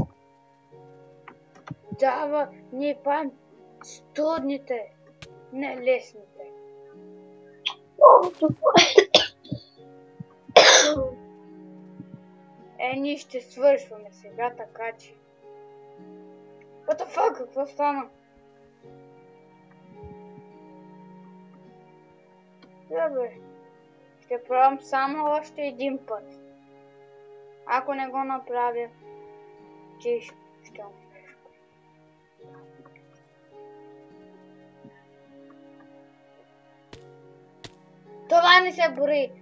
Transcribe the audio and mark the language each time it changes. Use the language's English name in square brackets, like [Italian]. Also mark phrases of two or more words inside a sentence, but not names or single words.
[Bulgarian] Дава, ние пам студните, не лесните. Ние ще свършваме сега, така че... [English] What the fuck, [Bulgarian] какво стана? Добре. Ще пробвам само още един път. Ако не го направя, ти ще умреш. Това не се бори.